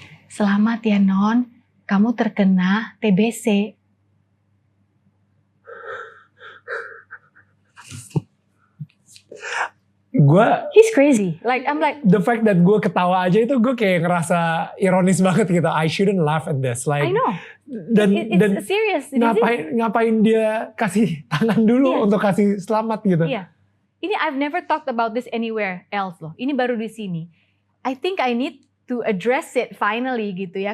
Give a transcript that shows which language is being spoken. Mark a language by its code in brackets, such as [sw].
[id] Selamat ya non, kamu terkena TBC. [en] He's crazy. Like I'm like the fact that [id] gue ketawa aja itu gue kayak ngerasa ironis banget gitu. [en] I shouldn't laugh at this. Like I know. [id] Dan [en] serious. [id] Ngapain dia kasih tangan dulu untuk kasih selamat gitu. Iya. Ini [en] I've never talked about this anywhere else [id] loh. Ini baru di sini. [en] I think I need to address it finally gitu ya.